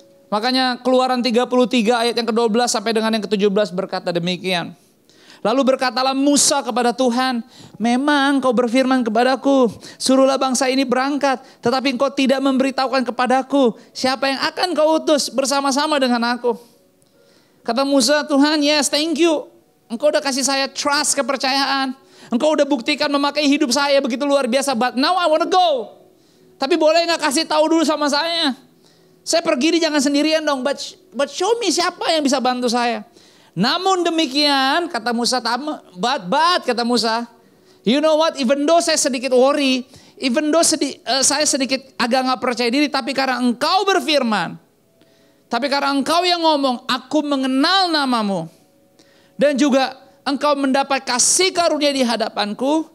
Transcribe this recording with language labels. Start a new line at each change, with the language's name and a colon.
Indonesian: Makanya Keluaran 33 ayat yang ke-12 sampai dengan yang ke-17 berkata demikian. Lalu berkatalah Musa kepada Tuhan, memang kau berfirman kepadaku, suruhlah bangsa ini berangkat. Tetapi engkau tidak memberitahukan kepadaku, siapa yang akan kau utus bersama-sama dengan aku. Kata Musa, Tuhan,
English: yes, thank you.
Indonesian: Engkau udah kasih saya trust, kepercayaan. Engkau udah buktikan memakai hidup saya begitu luar biasa.
English: But now I wanna go.
Indonesian: Tapi boleh gak kasih tahu dulu sama saya? Saya pergi jangan sendirian dong.
English: But show me
Indonesian: siapa yang bisa bantu saya. Namun demikian kata Musa, but kata Musa,
English: you know what, even though
Indonesian: saya sedikit worry,
English: even though
Indonesian: saya sedikit agak gak percaya diri, tapi karena engkau berfirman, tapi karena engkau yang ngomong, aku mengenal namamu, dan juga engkau mendapat kasih karunia di hadapanku.